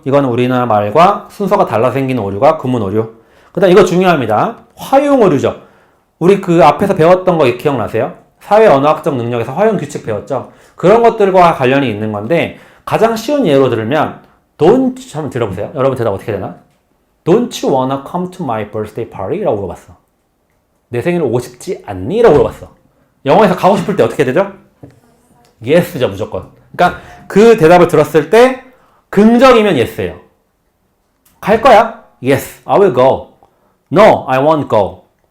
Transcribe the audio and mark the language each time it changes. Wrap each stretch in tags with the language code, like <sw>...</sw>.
<ko>이거는 우리나라 말과 순서가 달라 생기는 오류가 구문 오류. 그 다음 이거 중요합니다. 화용 오류죠. 우리 그 앞에서 배웠던 거 기억나세요? 사회 언어학적 능력에서 화용 규칙 배웠죠? 그런 것들과 관련이 있는 건데 가장 쉬운 예로 들으면 don't 한번 들어보세요. 여러분 대답 어떻게 되나?</ko> <en>Don't you wanna come to my birthday party?</en> <ko>라고 물어봤어. 내 생일에 오고 싶지 않니? 라고 물어봤어. 영어에서 가고 싶을 때 어떻게 되죠? yes죠 무조건. 그러니까 그 대답을 들었을 때 긍정이면 yes예요. 갈 거야?</ko> <en>Yes, I will go. No, I won't go.</en>